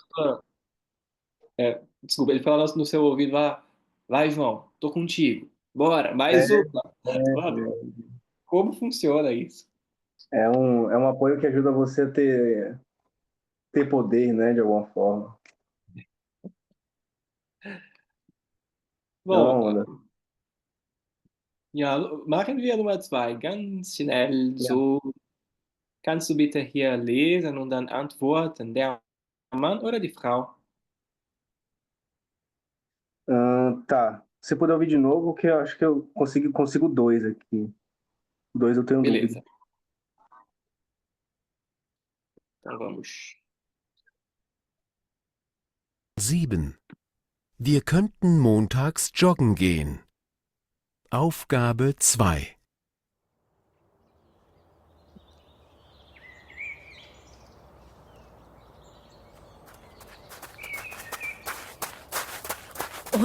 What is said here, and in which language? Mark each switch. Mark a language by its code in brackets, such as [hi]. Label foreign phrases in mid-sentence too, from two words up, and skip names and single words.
[pt] na sua, desculpa, ele fala no seu ouvido, vai, João, tô contigo. Bora, é, mais uma. Mano, como funciona isso? é um apoio que ajuda você a ter poder, né, de alguma forma. É uma Bom, onda. [de] ja, machen wir Nummer zwei. Ganz schnell Yeah. so. Kannst du bitte hier lesen und dann antworten? Der Mann oder die Frau? [pt] Tá. Se puder ouvir de novo, que eu acho que eu consigo dois aqui. Dois eu tenho dúvida. Beleza. Então vamos. 7. [de] Wir könnten montags joggen gehen. Aufgabe 2. Und?